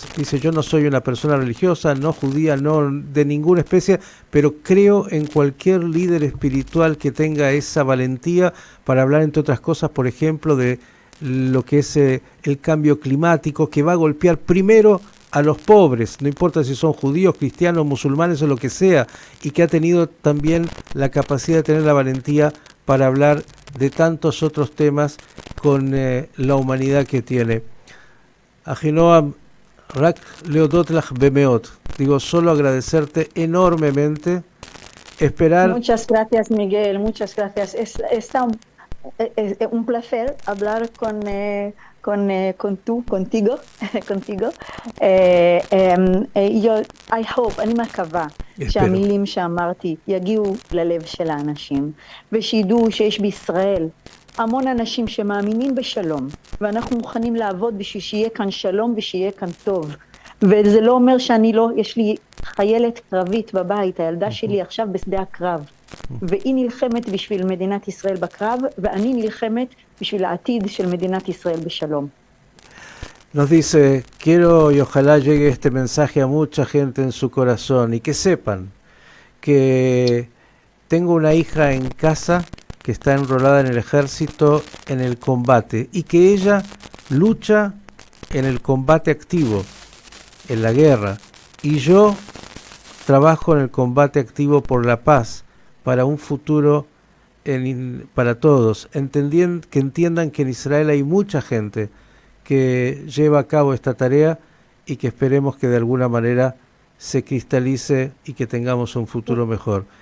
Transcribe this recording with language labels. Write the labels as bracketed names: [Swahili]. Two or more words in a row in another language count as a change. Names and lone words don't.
[Spanish] Dice, yo no soy una persona religiosa, no judía, no de ninguna especie, pero creo en cualquier líder espiritual que tenga esa valentía para hablar, entre otras cosas, por ejemplo, de lo que es el cambio climático, que va a golpear primero a los pobres, no importa si son judíos, cristianos, musulmanes o lo que sea, y que ha tenido también la capacidad de tener la valentía para hablar de tantos otros temas con la humanidad que tiene. Ahinoam, [Hebrew] רק להודות לך במאות. [Spanish] Digo, solo agradecerte enormemente, esperar... Muchas gracias, Miguel, muchas gracias. Está un placer hablar contigo. [English] I hope, [Hebrew] אני מקווה שהמילים שאמרתי יגיעו ללב של האנשים, ושידעו שיש בישראל המון אנשים שמאמינים בשלום, ואנחנו מוכנים לעבוד בשביל שיהיה כאן שלום ושיהיה כאן טוב. וזה לא אומר שאני לא, יש לי חיילת קרבית בבית, הילדה שלי עכשיו בשדה הקרב, והיא נלחמת בשביל מדינת ישראל בקרב, ואני נלחמת בשביל העתיד של מדינת ישראל בשלום. [Spanish] Nos dice, quiero y ojalá llegue este mensaje a mucha gente en su corazón y que sepan que tengo una hija en casa que está enrolada en el ejército en el combate y que ella lucha en el combate activo, en la guerra, y yo trabajo en el combate activo por la paz, para un futuro para todos, que entiendan que en Israel hay mucha gente que lleva a cabo esta tarea y que esperemos que de alguna manera se cristalice y que tengamos un futuro mejor.